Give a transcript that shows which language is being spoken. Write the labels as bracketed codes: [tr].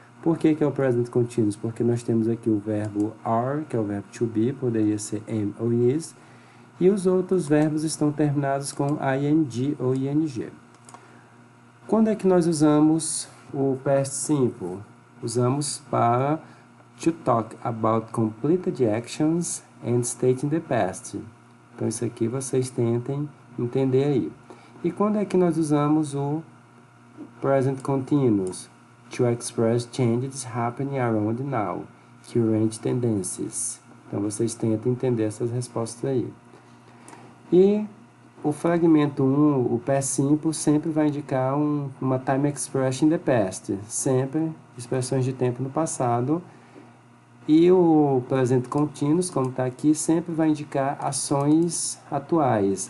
[pt] Por que é o present continuous? Porque nós temos aqui o verbo are, que é o verbo to be, poderia ser am ou is, e os outros verbos estão terminados com ing ou ing. Quando é que nós usamos o past simple? Usamos para [en] to talk about completed actions and stating the past. [pt] Então, isso aqui vocês tentem entender aí. E quando é que nós usamos o present continuous? [en] To express changes happening around now, current tendencies. [pt] Então, vocês tentem entender essas respostas aí. E o fragmento 1, o past simple, sempre vai indicar uma [en] time expression in the past. [pt] Sempre expressões de tempo no passado. E o present continuous, como está aqui, sempre vai indicar ações atuais.